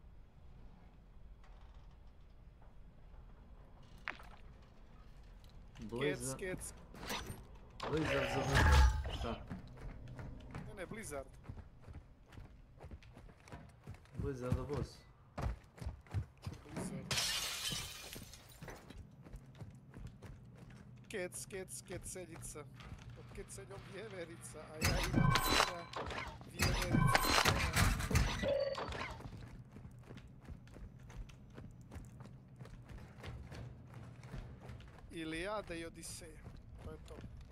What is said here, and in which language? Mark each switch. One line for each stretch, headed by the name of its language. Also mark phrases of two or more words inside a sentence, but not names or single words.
Serbian: Blizzard? Kec. Blizzard za... Šta? Ne, Blizzard. Blizzard of Oz. Blizzard. Keceljica. Od keceljom vjeverica, a ja imam sada vjevericu. Ilijada i Odiseja. To je to.